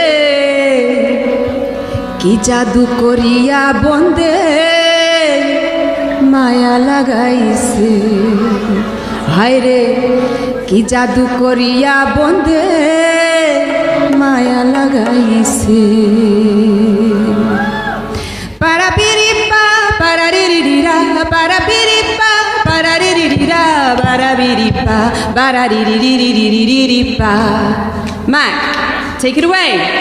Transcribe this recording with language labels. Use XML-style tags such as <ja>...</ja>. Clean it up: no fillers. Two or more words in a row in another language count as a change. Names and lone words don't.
<bn>কি জাদু করিয়া বন্দে মায়া লাগাইছে হায়রে কি জাদু করিয়া বন্দে মায়া লাগাইছে para biripa para ririra para biripa para ririra para biripa para riririririripa.</bn> <en>Mac, take it away.</en>